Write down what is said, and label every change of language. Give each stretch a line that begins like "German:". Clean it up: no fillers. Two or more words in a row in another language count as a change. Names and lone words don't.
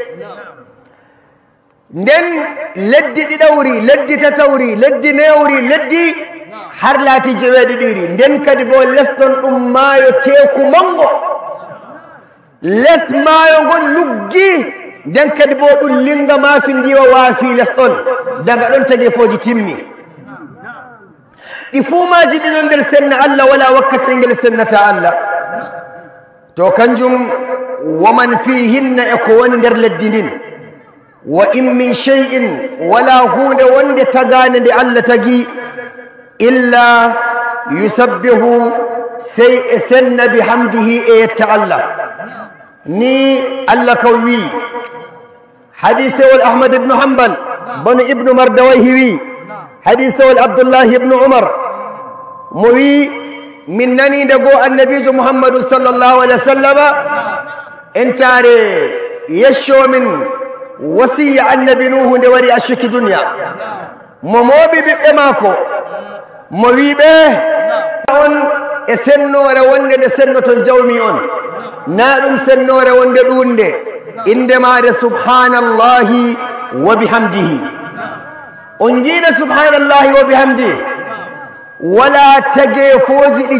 Fula: nden leddi ɗiɗawri leddi tatawri leddi newri leddi har laati jeweɗiɗiri nden kadi bo lesɗon ɗum maayo teeku mango les maayo ngon luggi nden kadi bo ɗum linga maafi ndiwa waafi lesɗon daga ɗon tagefoji timmi ɗi fuumaji ɗiɗon nder senna Allah wala wakkati ngel sennata Allah to kanjum
Arabic: ومن فيهن
Fula: e ko woni nder leddi ndin
Arabic: وإن من شيء
Fula: wala hunde wonde tagane nde Allah tagi
Arabic: إلا يسبح
Fula: sey e senna bihamdihi e yetta Allah ni Allah kaw wi hadisewol Ahmad ibn Hanbal banu ibnu Mardawayhi wi hadisewol Abdullah ibn Umar mo wi min nani nde goo annabijo Muhammadu
Arabic: صلى الله عليه وسلم
Fula: entare yecco min wasiya annabi Nuhu nde wari accuki duniya mo mooɓi ɓiɓɓe maako mo wiɓe on e sennore wonde nde sennoton jawmi on na ɗum sennore wonde ɗunde inde maade
Arabic: سبحان الله وبحمده
Fula: on jiiɗa
Arabic: سبحان الله وبحمده
Fula: wala tageefoji ɗi